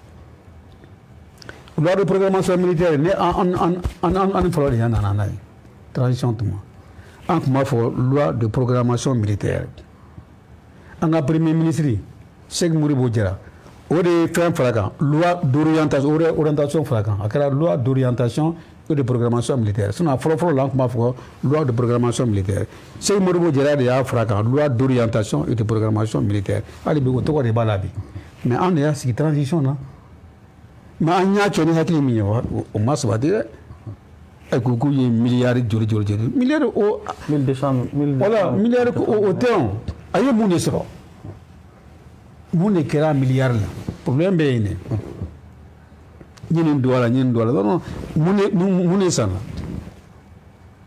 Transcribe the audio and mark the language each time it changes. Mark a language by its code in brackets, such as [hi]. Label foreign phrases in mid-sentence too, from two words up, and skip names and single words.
[fr] loi de programmation militaire [bm] ne an fɔlɔ de y'a nana n'a ye transition tuma an tun b'a fɔ [fr] loi de programmation militaire [bm] an ka [fr] premier ministre [bm] Cheikh Modibo Diarra o de ye fɛn fara kan [fr] loi d'orientation [bm] o de orientation fara kan a kɛra [fr] loi d'orientation et de programmation militaire [bm] sinon a fɔlɔ-fɔlɔ la an tun b'a fɔ [fr] loi de programmation militaire [bm] Cheikh Modibo Diarra de y'a fara kan [fr] loi d'orientation et de programmation militaire [bm] hali bi o tɔgɔ de b'a la bi mais an de y'a sigi transition na mais an y'a kɛ ni hakili min ye o ma sabati dɛ ɛ ko k'u ye miliyari joli miliyari o 1200 voilà miliyari o tɛ o a ye mun de sɔrɔ mun de kɛra miliyari la problème bɛ yen dɛ ɲini don a la non mun de sanna a